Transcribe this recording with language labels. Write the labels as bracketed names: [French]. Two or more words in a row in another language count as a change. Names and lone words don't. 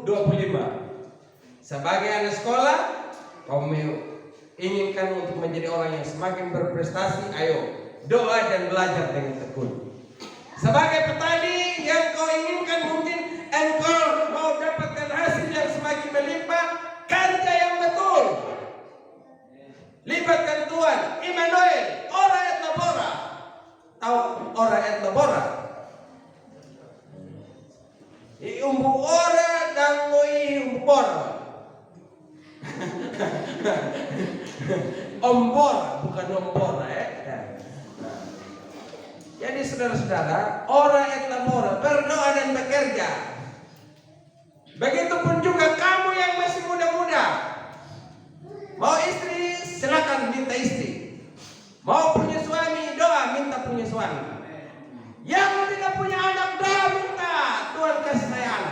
[Indonesian] Sebagai anak sekolah kau inginkan untuk menjadi orang yang semakin berprestasi, ayo doa dan belajar dengan tekun. Sebagai petani yang kau inginkan mungkin engkau mau dapatkan hasil yang semakin melimpah, kerja yang betul. Libatkan Tuhan, Immanuel, [Latin] ora et labora. [Indonesian] Tahu [Latin] ora et labora? [Indonesian] Umbu ora dan ngoi umbu bora. Ombora bukan ombora Jadi saudara-saudara, [Latin] ora et labora, [Indonesian] berdoa dan bekerja. Begitupun juga kamu yang masih muda-muda. Mau istri, silakan minta istri. Mau punya suami, doa minta punya suami. Yang tidak punya anak, doa minta Tuhan kasih saya anak.